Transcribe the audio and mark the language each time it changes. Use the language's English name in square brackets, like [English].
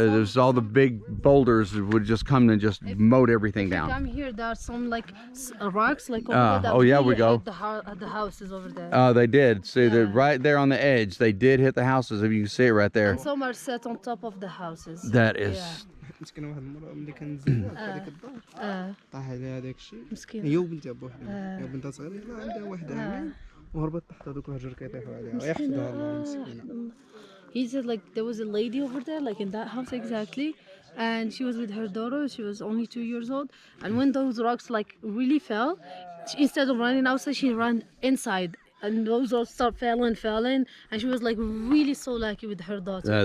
[English] There's all the big boulders would just come and just mowed everything down. Come here, there are some like rocks like over there that oh yeah, we really go. hit the houses over there. They did. See, they're right there on the edge. They did hit the houses. If you can see it right there. And some are set on top of the houses. That is. [Arabic] مسكينه واحد المرأة ملي كنزل هذاك الدار طاح عليها هذاك الشيء هي وبنتها بوحدها هي وبنتها صغيرة عندها واحد عامين وهربت تحت هذوك الهجر كيطيحوا عليها ويحفظها الله مسكينة. [English] He said like there was a lady over there like in that house exactly, and she was with her daughter. She was only 2 years old, and when those rocks like really fell, instead of running outside she ran inside, and those rocks start falling, and she was like really so lucky with her daughter.